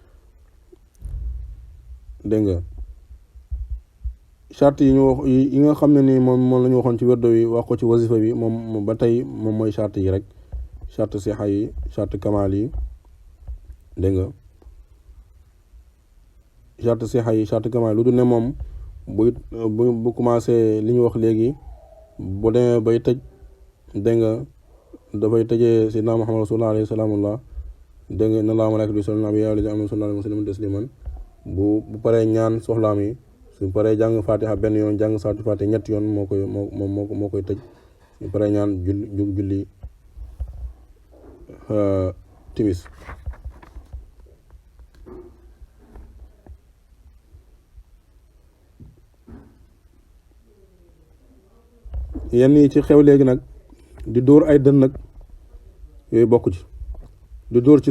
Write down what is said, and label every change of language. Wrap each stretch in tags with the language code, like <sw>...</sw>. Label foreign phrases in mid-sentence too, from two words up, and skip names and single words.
<wo>dégg nga charte yi ñu wax yi nga xam ne ni moom la ñu waxoon ci werdo yi wax ko ci wasifa bi moom ba tey moom mooy charte yi rek charte sixa yi charte kamal yi dégg nga charte sixa yi charte kamal yi lu dul ne moom bu commencé li ñu wax léegi bu demee bay tëj dégg nga dafay tëjee</wo> <ar>سيدنا محمد رسول الله عليه سلام الله</ar> <wo>dégg nga</wo> <ar>إن الله وملائكته يصلون على النبي يا أيها الذين آمنوا صلوا عليه وسلموا تسليما</ar> <wo>bu paree ñaan soxlaam yi su paree jàng fatiha benn yoon jàng saatu fatiha ñetti yoon moo koy tëj su paree ñaan julli timis yenn yi ci xew léegi nag di dóor ay dën nag yooyu bokku ci di dóor ci</wo>